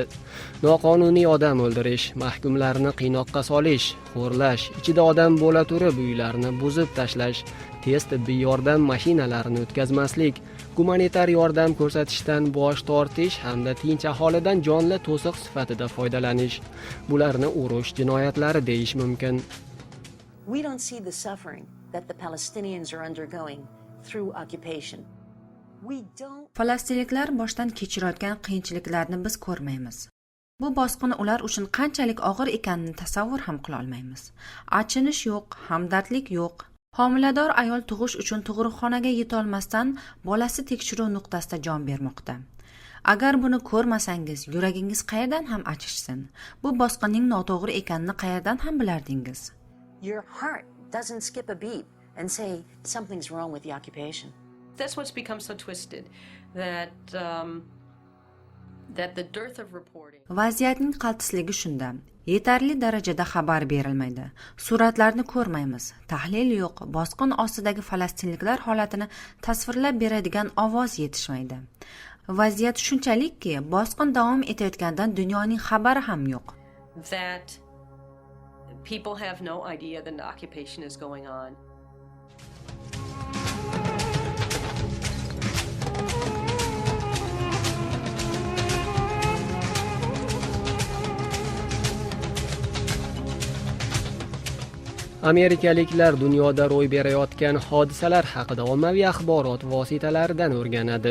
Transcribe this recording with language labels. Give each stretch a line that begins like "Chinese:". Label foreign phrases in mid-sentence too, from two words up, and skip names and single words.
Uzbek: Noqonuniy odam o'ldirish, mahkumlarni qiynoqqa solish, xo'rlash, ichida odam bo'la turib uylarni buzib tashlash, tez tibbiy yordam mashinalarini o'tkazmaslik, gumanitar yordam ko'rsatishdan bosh tortish hamda tinch aholidan jonli to'siq sifatida foydalanish. Bularni urush jinoyatlari deyish mumkin.
English: We don't see the suffering that the Palestinians are undergoing through occupation. We don't.
Uzbek: Falastinliklar boshdan kechirayotgan qiyinchiliklarni biz ko'rmaymiz. Bu bosqin ular uchun qanchalik og'ir ekanini tasavvur ham qila olmaymiz. Achinish yo'q, hamdardlik yo'q. Homilador ayol tug'ish uchun tug'ruqxonaga yetolmasdan bolasi tekshiruv nuqtasida jon bermoqda. Agar buni ko'rmasangiz, yuragingiz qayerdan ham achishsin? Bu bosqinning noto'g'ri ekanini qayerdan ham bilardingiz?
English: Your heart doesn't skip a beat and say something's wrong with the occupation. That's what's become so twisted, that the dearth of reporting.
Uzbek: Vaziyatning qaltisligi shunda. Yetarli darajada xabar berilmaydi. Suratlarni ko'rmaymiz. Tahlil yo'q. Bosqin ostidagi falastinliklar holatini tasvirlab beradigan ovoz yetishmaydi. Vaziyat shunchalikki, bosqin davom etayotgandan dunyoning xabari ham yo'q.
English: That people have no idea that an occupation is going on.
Uzbek: Amerikaliklar dunyoda ro'y berayotgan hodisalar haqida ommaviy axborot vositalaridan o'rganadi.